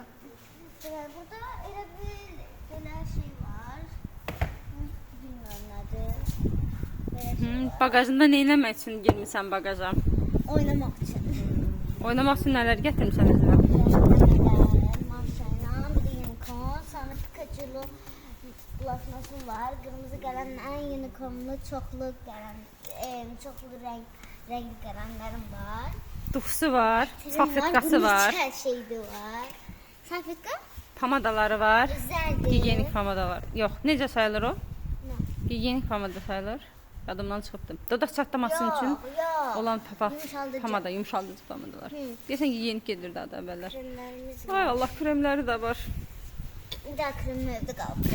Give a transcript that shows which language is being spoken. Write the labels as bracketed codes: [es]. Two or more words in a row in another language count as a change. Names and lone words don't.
[az] Burada elə bir belə şey var. Bilmirəm nədir. Belə şey var. Bagajında nə etmək üçün girmisən bagaja? Oynamaq üçün. Oynamaq üçün nələr gətirmisən özünə? Maşayla, [tr] bir de unicorn, sonra Pikachu'lu bulaşması var. Kırmızı kalemler, unicornlu, çoklu kalem, çoklu renkli kalemlerim var. [az] Duxusu var, salfetkası var. [tr] Her şeyde var. Salfetka? [az] Pomadaları var. [tr] Güzeldi. [az] Gigiyenik pomadalar. Yox, necə sayılır o? [tr] Ne? [az] Gigiyenik pomada sayılır. Yadımdan çıxıbdım. Dodaq çatlaması [tr] Yok, [az] üçün [tr] yok. [az] olan [tr] Yumuşaldıcı. [az] pomada, yumuşaldıcı pomadalar. Deyəsən gigiyenik gedirdi adı əvvəllər. [tr] Kremlerimiz var. [az] Ay Allah, kremləri də var. [tr] Bir daha kremim evde kaldı.